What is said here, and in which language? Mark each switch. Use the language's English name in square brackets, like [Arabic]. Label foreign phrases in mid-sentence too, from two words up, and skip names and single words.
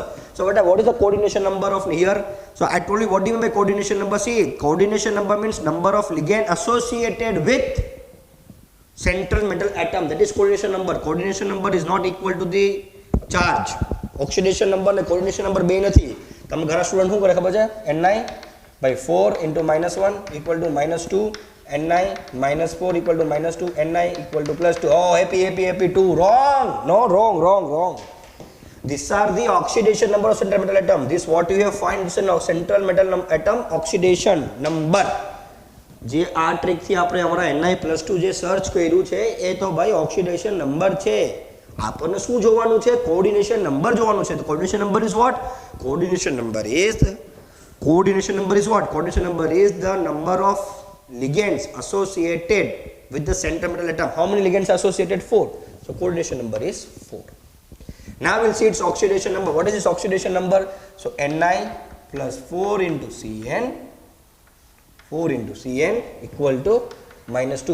[English] So beta, what is the coordination number of here? So I told you what do you mean by coordination number. See, coordination number means number of ligand associated with central metal atom. That is coordination number. Coordination number is not equal to the charge. Oxidation number and coordination number [Gujarati] બે નથી. તમે ઘણા સ્ટુડન્ટ શું કરે ખબર છે? [English] Ni by 4 into -1 equal to -2, Ni minus 4 equal to -2, Ni equal to +2. Oh, happy 2. Wrong. No, wrong. These are the oxidation number of central metal atom. This what you have find is a central metal atom oxidation number. [Gujarati] જે આ ટ્રીક થી આપણે અમારા Ni+2 જે સર્ચ કર્યું છે એ તો ભાઈ [English] oxidation number [Gujarati] છે. આપણને શું જોવાનું છે? [English] coordination number [Gujarati] જોવાનું છે. [English] તો coordination number is what? Coordination number is the number of ligands associated with the central metal atom. How many ligands are associated? 4. So coordination number is 4. Now we'll see its oxidation number. What is its oxidation number? So Ni plus 4 into Cn equal to -2.